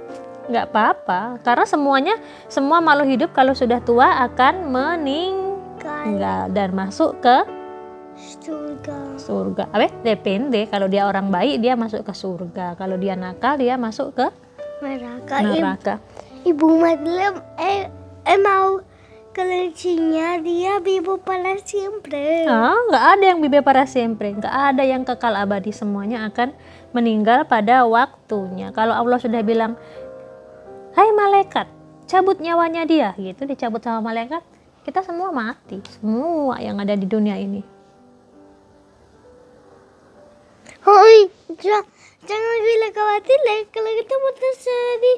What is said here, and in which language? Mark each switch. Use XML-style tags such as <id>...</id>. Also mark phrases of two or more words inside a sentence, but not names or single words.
<id>Nggak apa-apa, karena semua makhluk hidup kalau sudah tua akan meninggal dan masuk ke surga. Depende, kalau dia orang baik dia masuk ke surga, kalau dia nakal dia masuk ke neraka. Ibu Madeleine, mau kelincinya dia</id> <es>vivo para siempre.</es> <id>Nggak ada yang</id> <es>vive para siempre,</es> <id>nggak ada yang kekal abadi. Semuanya akan meninggal pada waktunya. Kalau Allah sudah bilang, hai malaikat, cabut nyawanya dia, gitu, dicabut sama malaikat, kita semua mati, semua yang ada di dunia ini. Hoi, jangan bilang khawatir kalau kita mau sedih.</id>